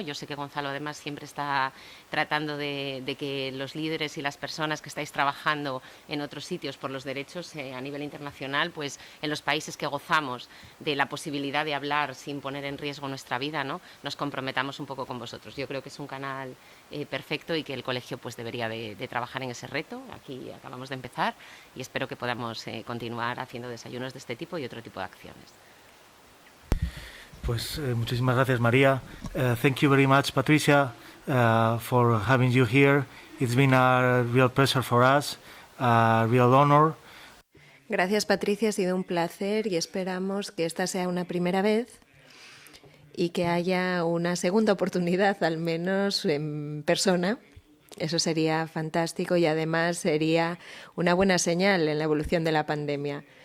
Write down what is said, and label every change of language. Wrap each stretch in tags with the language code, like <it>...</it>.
<es>Yo sé que Gonzalo además siempre está tratando de que los líderes y las personas que estáis trabajando en otros sitios por los derechos a nivel internacional, pues en los países que gozamos de la posibilidad de hablar sin poner en riesgo nuestra vida, ¿no?, nos comprometamos un poco con vosotros. Yo creo que es un canal perfecto, y que el colegio pues debería de trabajar en ese reto. Aquí acabamos de empezar y espero que podamos continuar haciendo desayunos de este tipo y otro tipo de acciones. Pues muchísimas gracias, María.</es> <en>Thank you very much, Patricia, for having you here. It's been a real pleasure for us, a real honor.</en> <es>Gracias, Patricia, ha sido un placer y esperamos que esta sea una primera vez y que haya una segunda oportunidad, al menos en persona. Eso sería fantástico y además sería una buena señal en la evolución de la pandemia.</es>